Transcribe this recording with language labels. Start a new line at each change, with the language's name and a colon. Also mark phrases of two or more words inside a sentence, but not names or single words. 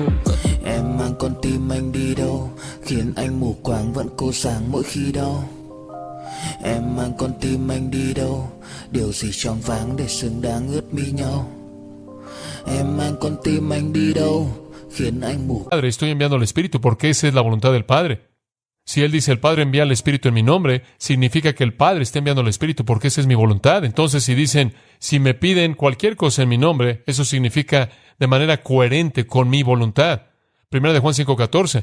Vietnamese: Em mang con tim anh đi đâu, khiến anh mù quáng vẫn cô sáng mỗi khi đau. Em mang con tim anh đi đâu, điều gì choáng váng để xứng đáng ướt mi nhau. Em mang con tim anh đi đâu, khiến anh mù.
Spanish: Padre, estoy enviando al Espíritu porque esa es la voluntad del Padre. Si Él dice, el Padre envía al Espíritu en mi nombre, significa que el Padre está enviando al Espíritu porque esa es mi voluntad. Entonces, si dicen, si me piden cualquier cosa en mi nombre, eso significa de manera coherente con mi voluntad. Primera de Juan 5:14.